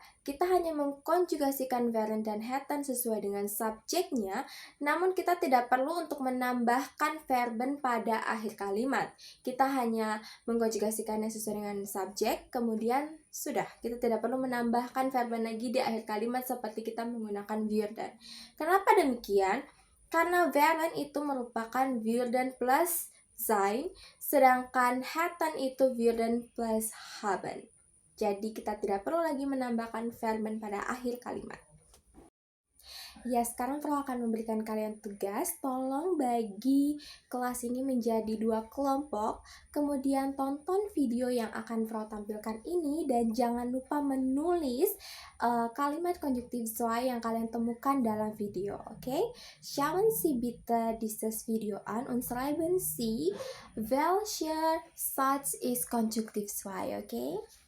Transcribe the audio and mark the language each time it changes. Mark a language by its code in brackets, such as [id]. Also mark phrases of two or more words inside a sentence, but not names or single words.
[id] Kita hanya mengkonjugasikan wären dan hätten sesuai dengan subjeknya, namun kita tidak perlu untuk menambahkan verben pada akhir kalimat. Kita hanya mengkonjugasikannya sesuai dengan subjek, kemudian sudah. Kita tidak perlu menambahkan verben lagi di akhir kalimat seperti kita menggunakan würden. Kenapa demikian? Karena wären itu merupakan [de] würden plus sein, [id] sedangkan hätten itu [de] würden plus haben. [id] Jadi kita tidak perlu lagi menambahkan verben pada akhir kalimat. Ya, sekarang Pro akan memberikan kalian tugas. Tolong bagi kelas ini menjadi 2 kelompok. Kemudian tonton video yang akan Pro tampilkan ini. Dan jangan lupa menulis kalimat konjungtif zwei yang kalian temukan dalam video. Oke? [de] Schauen Sie bitte dieses Video an und schreiben Sie, welcher Satz ist konjungtif zwei. [id] Oke?